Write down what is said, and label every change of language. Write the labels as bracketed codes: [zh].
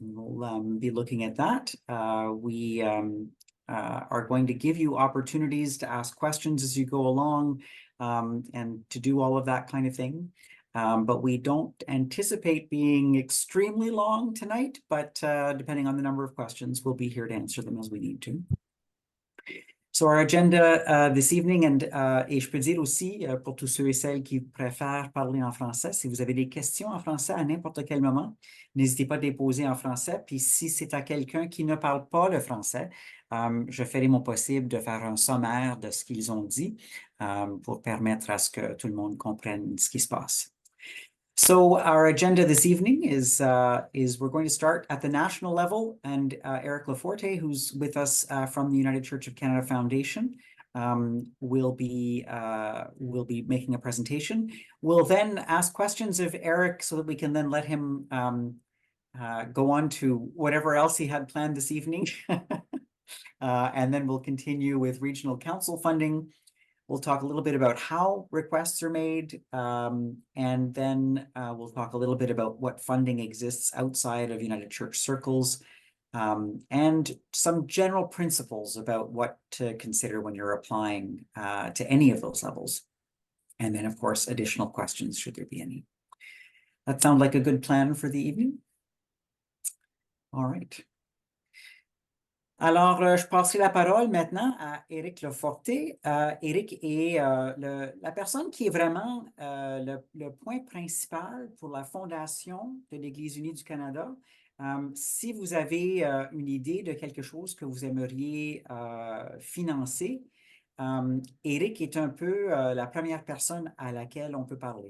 [en] And we'll be looking at that. We are going to give you opportunities to ask questions as you go along and to do all of that kind of thing. But we don't anticipate being extremely long tonight, but depending on the number of questions, we'll be here to answer them as we need to. So our agenda this evening, [fr] et je peux dire aussi pour tous ceux et celles qui préfèrent parler en français, si vous avez des questions en français à n'importe quel moment, n'hésitez pas à les poser en français. Puis si c'est à quelqu'un qui ne parle pas le français, je ferai mon possible de faire un sommaire de ce qu'ils ont dit pour permettre à ce que tout le monde comprenne ce qui se passe. [en] So our agenda this evening is we're going to start at the national level, and Erik Lo Forte, who's with us from the United Church of Canada Foundation, will be making a presentation. We'll then ask questions of Erik so that we can then let him go on to whatever else he had planned this evening. And then we'll continue with regional council funding. We'll talk a little bit about how requests are made, and then we'll talk a little bit about what funding exists outside of United Church circles, and some general principles about what to consider when you're applying to any of those levels. And then, of course, additional questions, should there be any. That sound like a good plan for the evening? All right. [fr] Alors, je passerai la parole maintenant à Éric Lo Forte. Éric est la personne qui est vraiment le point principal pour la Fondation de l'Église unie du Canada. Si vous avez une idée de quelque chose que vous aimeriez financer, Éric est un peu la première personne à laquelle on peut parler.